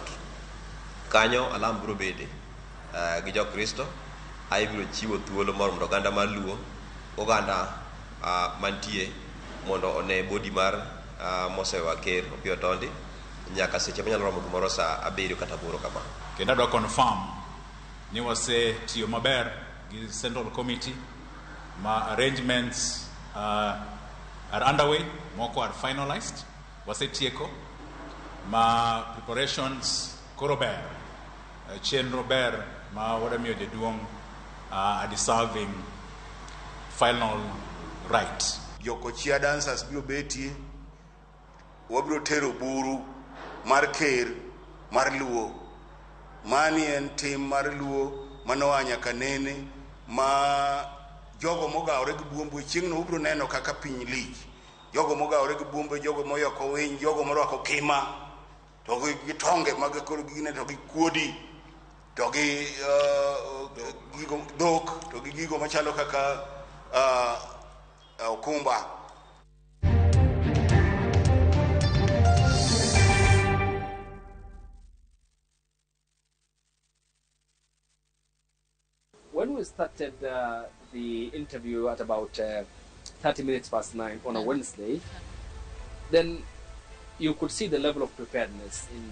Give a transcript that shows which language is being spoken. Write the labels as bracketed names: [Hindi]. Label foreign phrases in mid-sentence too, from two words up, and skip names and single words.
[Luo (Kenya and Tanzania)] Kanyo alam biro bede gi jo Kristo ai biro chiwo thuolo mar mondo oganda mar Luo oganda mantie mondo [English] one body [Luo (Kenya and Tanzania)] mar mosewa ker Opiyo Otondi nyaka seche manyalo romo gimoro sa 7 kata 8 kama. Kendo adwa confirm ni wase tiyo maber gi Central Committee ma [English] arrangements are underway, [Luo (Kenya and Tanzania)] moko [English] are finalized, [Luo (Kenya and Tanzania)] wase tieko ma preparations koro ber, chenro ber ma wadamiyo jaduong' [English] a deserving final right. [Luo (Kenya and Tanzania)] Joko chia dancers biro beti, wabiro tero buru mar ker mar Luo, Manyien tim mar Luo manoa nyaka nene ma jogo mogawore gi buombo chieng' no ubro neno kaka piny lich. Jogo mogawore gi buombo, jogo moyoko winy, jogo morwako kima, to gi tonge mag koro gine, to gi kuodi, to gi gigo dhok, to gi gigo machalo kaka okumba. [English] When we started the interview at about 30 minutes past 9 on a Wednesday, then you could see the level of preparedness in